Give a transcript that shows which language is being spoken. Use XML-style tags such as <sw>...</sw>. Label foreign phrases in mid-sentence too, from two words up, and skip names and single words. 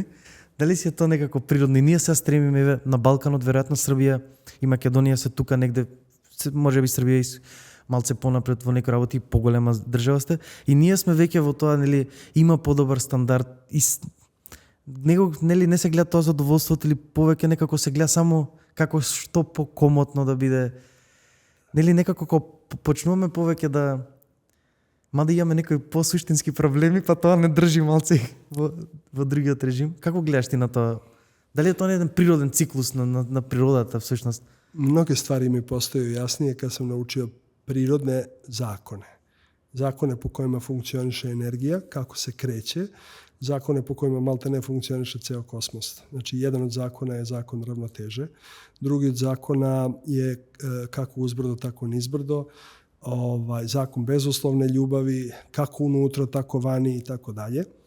<mk>Дали си е тоа некако природно? И ние се стремиме на Балканот, веројатно Србија и Македонија се тука негде, можеби Србија и малце понапред во некои работи, поголема држава сте, и ние сме веќе во тоа, нели, има подобар стандард и не се гледа тоа задоволството или повеќе некако се гледа само како што покомотно да биде. Нели некако кога почнуваме повеќе да мада имаме некои посуштински проблеми, па тоа не држи малце во другиот режим. Како гледаш ти на тоа? Дали е тоа еден природен циклус на природата всушност?</mk> <sr>Mnoge stvari mi postaju jasnije kad sam naučio prirodne zakone. Zakone po kojima funkcioniše energija, kako se kreće, zakone po kojima malta ne funkcioniše ceo kosmos. Znači, jedan od zakona je zakon ravnoteže, drugi od zakona je kako uzbrdo, tako nizbrdo, zakon bezuslovne ljubavi, kako unutra, tako vani i tako dalje.</sr>